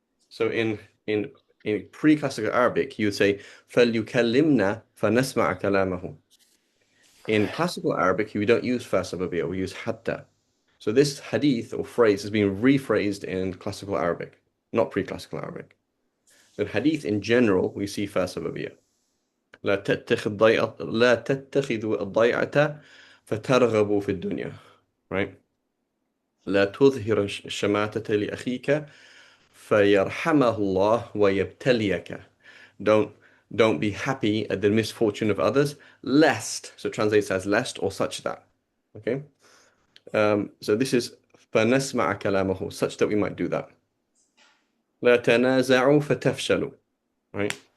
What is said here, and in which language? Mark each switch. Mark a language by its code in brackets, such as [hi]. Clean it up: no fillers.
[en] So in in pre-classical Arabic, you would say [ar] فليكلمنا فنسمع كلامه. [en] In classical Arabic, we don't use fa sababiyya, we use hatta. So this hadith or phrase has been rephrased in classical Arabic, not pre-classical Arabic. In hadith in general, we see fa sababiyya. [ar] لا تتخذوا الضيعة فترغبوا في الدنيا. [en] Right? [ar] لا تظهر الشماتة لأخيك فيرحمه الله ويبتليك. [en] Don't don't be happy at the misfortune of others, lest, so translates as lest or such that. Okay? So this is [ar] فنسمع كلامه, [en] such that we might do that. [ar] لا تنازعوا فتفشلوا. Right?